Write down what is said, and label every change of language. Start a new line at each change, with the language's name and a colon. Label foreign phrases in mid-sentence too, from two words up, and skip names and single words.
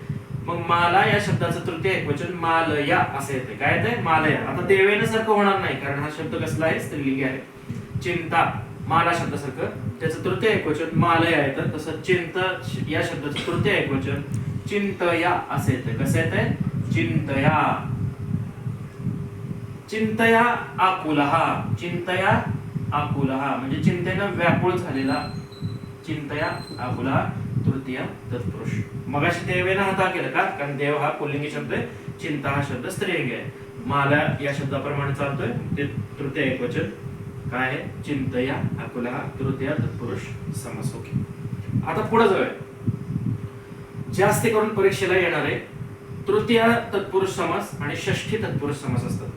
Marathi: मग माला या शब्दाचं तृतीय एकवचन मालया असं येते. काय येते? मालया. आता देवेन सारखं होणार नाही, कारण हा शब्द कसला आहे? स्त्रीलिंगी आहे. चिंता माला शब्दासारखं त्याचं तृतीय एकवचन मालया येतं. तसं चिंत या शब्दाचं तृतीय एकवचन चिंतया असं येतं. कसं येतंय?
Sanskrit: चिंतया. चिंतया आकुलः. चिंतया आकुलः
Marathi: म्हणजे चिंतेनं व्याकुळ झालेला.
Sanskrit: चिंतया आकुलः
Marathi: तृतीय तत्पुरुष. मगाशी देवेन हता केलं का? कारण देव हा पुल्लिंगी शब्द आहे, चिंता हा शब्द स्त्रीलिंगी आहे. माला या शब्दाप्रमाणे चालतोय ते तृतीय एकवचन काय आहे?
Sanskrit: चिंतया आकुलः
Marathi: तृतीय तत्पुरुष समास. ओके. आता पुढे जाऊया. जास्त करून परीक्षेला येणारे तृतीय तत्पुरुष समास आणि षष्ठी तत्पुरुष समास असतात.